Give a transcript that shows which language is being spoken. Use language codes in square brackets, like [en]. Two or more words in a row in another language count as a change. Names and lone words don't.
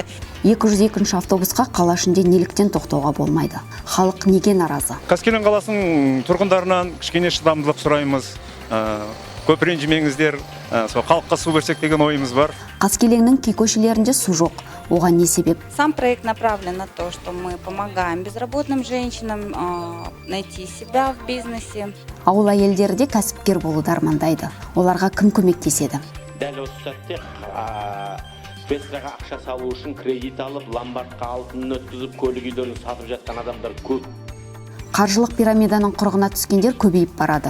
[kk] 202 автобусқа қала ішінде неліктен тоқтауға болмайды? Халық неге наразы? Қаскелен қаласының тұрғындарынан кішкене шыдамдылық сұраймыз. Көп ренжімеңіздер, халыққа су берсек деген ойымыз бар. Қаскеленнің кей көшелерінде су жоқ. Оған не себеп? [ru] Сам проект направлен на то, что мы помогаем безработным женщинам найти себя в бизнесе. [kk] Ауыл әйелдері де кәсіпкер болуды армандайды. Оларға кім көмектеседі? Дәл осы сәтте Бесраға ақша салу үшін кредит алып, ломбардқа алтынын өткізіп, көлік үйлерін сатып жатқан адамдар көп. Қаржылық пирамиданың құрығына түскендер көбейіп барады.